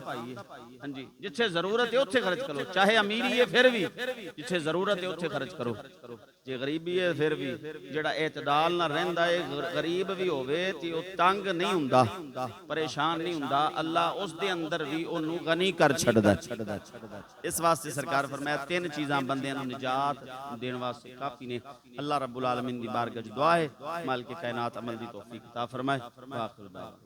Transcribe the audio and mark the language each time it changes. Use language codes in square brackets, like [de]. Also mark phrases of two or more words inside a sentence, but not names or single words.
[pa] ہاں جی، جتھے ضرورت ہے اوتھے خرچ کرو، چاہے امیری ہے پھر بھی جتھے ضرورت ہے اوتھے خرچ کرو، جے غریبی ہے پھر بھی جہڑا اعتدال نال رہندا ہے، غریب بھی ہووے تے اوہ تنگ نہیں ہوندا، پریشان نہیں ہوندا، اللہ اس دے اندر بھی اونوں غنی کر چھڈدا. اس واسطے سرکار فرمایا تین چیزاں بندیاں نوں نجات دین واسطے کافی نے. اللہ رب العالمین دی بارگاہ چ دعا ہے، مالک کائنات عمل دی توفیق عطا فرمائے.